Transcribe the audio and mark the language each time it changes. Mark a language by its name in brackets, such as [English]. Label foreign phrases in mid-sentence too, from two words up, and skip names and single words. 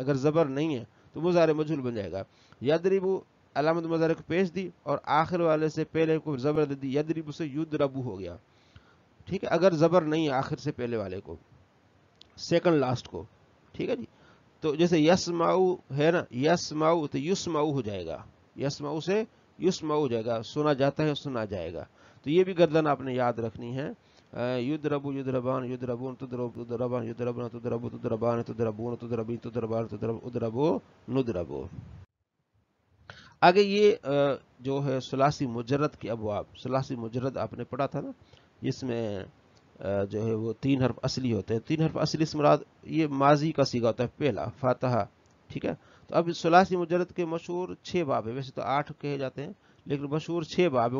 [Urdu] اگر زبر نہیں ہے تو مضارع مجہول بن جائے گا. یضربو علامت مضارع کو پیش دی اور آخر والے سے پہلے کو زبر دے دی، یضربو سے یضربو ہو گیا، ٹھیک ہے. اگر زبر نہیں ہے آخر سے پہلے والے کو، سیکنڈ لاسٹ کو، ٹھیک ہے جی. تو جیسے یسمعو ہے نا، یسمعو تو یسمعو ہو جائے گا، یسمعو سے یسمعو ہو جائے گا، سنا جاتا ہے سنا جائے گا. تو یہ بھی گردن آپ نے یاد رکھنی ہے. [Arabic] یضربو یضربان یضربون، تضرب تضربان یضربون، تضربو تضربان تضربون، تضربین تضربان تضرب اضربو نضربو. [Urdu] آگے یہ جو ہے ثلاثی مجرد کے ابواب، ثلاثی مجرد آپ نے پڑھا تھا نا، جس میں جو ہے وہ 3 حرف اصلی ہوتے ہیں. 3 حرف اصلی سے مراد یہ ماضی کا صیغہ ہوتا ہے پہلا فاتحہ، ٹھیک ہے. تو اب ثلاثی مجرد کے مشہور 6 باب ہے، ویسے تو 8 کہے جاتے ہیں لیکن مشہور 6 باب ہے.